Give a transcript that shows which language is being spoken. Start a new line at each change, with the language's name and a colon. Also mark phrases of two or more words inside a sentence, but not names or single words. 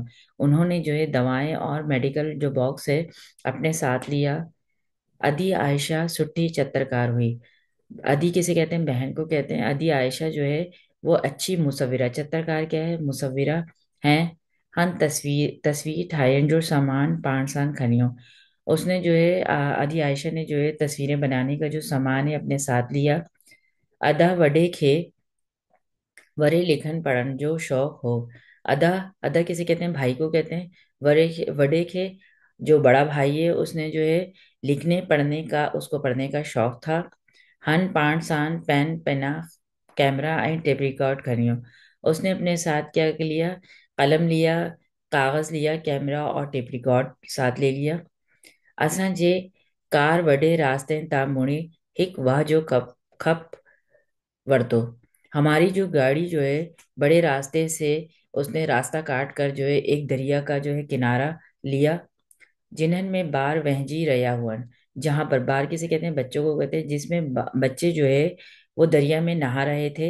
Urdu: انہوں نے جو ہے دوائیں اور میڈیکل جو باکس ہے اپنے ساتھ لیا.
Sindhi: अदी आयशा सुट्टी चित्रकार हुई।
Urdu: ادی کسے کہتے ہیں؟ بہن کو کہتے ہیں. ادی عائشہ جو ہے وہ اچھی مصورہ، چترکار کیا ہے? مصورہ ہے.
Sindhi: हन तस्वीर तस्वीर ठाहिण जो सामान पाण साण खनियो।
Urdu: اس نے جو ہے ادی عائشہ نے جو ہے تصویریں بنانے کا جو سامان ہے اپنے ساتھ لیا.
Sindhi: अदा वडे खे वरे लिखन पढ़न जो शौक हो।
Urdu: ادا ادا کسے کہتے ہیں؟ بھائی کو کہتے ہیں.
Sindhi: वडे खे
Urdu: جو بڑا بھائی ہے اس نے جو ہے لکھنے پڑھنے کا اس کو پڑھنے کا شوق تھا.
Sindhi: हन पाण सान पेन पेना कैमरा ऐं टेप रिकॉर्ड खनियो।
Urdu: اس نے اپنے ساتھ کیا لیا? قلم لیا، کاغذ لیا، کیمرہ اور ٹیپ ریکارڈ ساتھ لے لیا.
Sindhi: असां जे कार वॾे रास्ते तां मुड़ी हिक वाह जो कप खप वरतो।
Urdu: ہماری جو گاڑی جو ہے بڑے راستے سے اس نے راستہ کاٹ کر جو ہے ایک دریا کا جو ہے کنارہ لیا.
Sindhi: जिन्हन में बार वहजी रया हुअन।
Urdu: جہاں پر بار کسے کہتے ہیں? بچوں کو کہتے ہیں. جس میں بچے جو ہے وہ دریا میں نہا رہے تھے.